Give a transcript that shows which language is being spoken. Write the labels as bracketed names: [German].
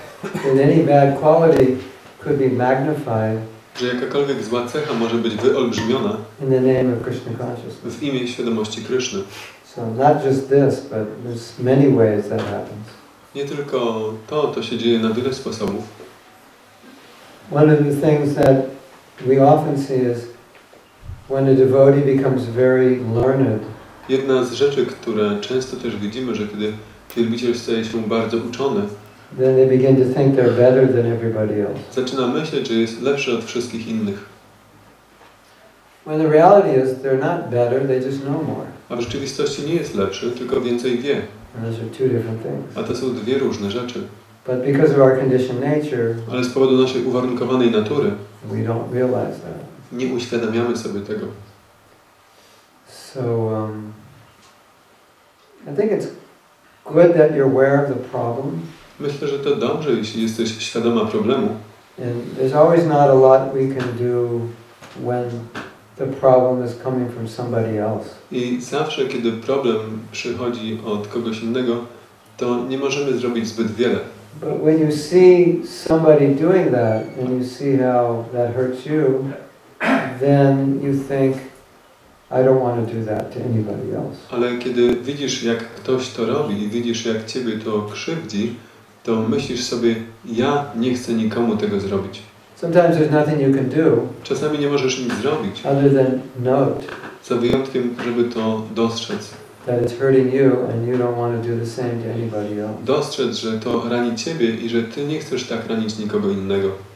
[English] That any bad quality could be magnified [Polish] że jakakolwiek zła cecha może być wyolbrzymiona [English] in the name of Krishna consciousness. [Polish] w imię świadomości Kryszny. [English] So not just this, but there's many ways that happens. [Polish] Nie tylko to się dzieje na wiele sposobów. [English] One of the things that we often see is when a devotee becomes very learned. [Polish] Jedna z rzeczy, które często też widzimy, że kiedy wielbiciel staje się bardzo uczony, [English] Then they begin to think they're better than everybody else. [Polish] zaczyna myśleć, że jest lepszy od wszystkich innych. [English] When the reality is they're not better, they just know more. [Polish] A w rzeczywistości nie jest lepszy, tylko więcej wie. [English] And those are two different things. [Polish] A to są dwie różne rzeczy. [English] But because of our conditioned nature, [Polish] Ale z powodu naszej uwarunkowanej natury [English] we don't realize that. [Polish] nie uświadamiamy sobie tego. [English] So I think it's good that you're aware of the problem. [Polish] Myślę, że to dobrze, jeśli jesteś świadoma problemu. [English] And there's always not a lot we can do when the problem is coming from somebody else. [Polish] I zawsze, kiedy problem przychodzi od kogoś innego, to nie możemy zrobić zbyt wiele. [English] But when you see somebody doing that and you see how that hurts you, then you think, I don't want to do that to anybody else. [Polish] Ale kiedy widzisz, jak ktoś to robi i widzisz, jak ciebie to krzywdzi, to myślisz sobie, ja nie chcę nikomu tego zrobić. [English] Sometimes there's nothing you can do [Polish] Czasami nie możesz nic zrobić, [English] other than note [Polish] za wyjątkiem, żeby to dostrzec. [English] that it's hurting you and you don't want to do the same to anybody else. [Polish] Dostrzec, że to rani ciebie i że ty nie chcesz tak ranić nikogo innego.